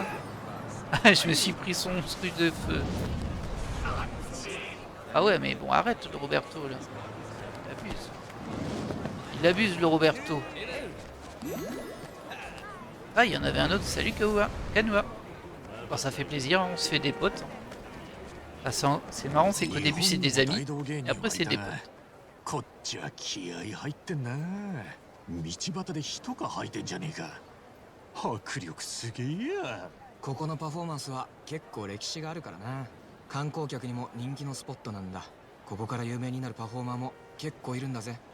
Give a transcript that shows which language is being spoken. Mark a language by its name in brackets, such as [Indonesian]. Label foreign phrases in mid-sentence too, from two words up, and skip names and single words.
[French] Je me suis pris son truc de feu. Ah ouais, mais bon, arrête le Roberto là. Il abuse. Il abuse le Roberto. Ah, il y en avait un autre. Salut Kawa. Kanua. Bon, ça fait plaisir, on se fait des potes. Ah, c'est marrant, c'est qu'au début c'est des amis, et après c'est des potes. [Japanese] こっちは気合入ってんな。道端で人が履いてんじゃねえか。迫力すげえや。ここのパフォーマンスは結構歴史があるからな。観光客にも人気のスポットなんだ。ここから有名になるパフォーマーも結構いるんだぜ。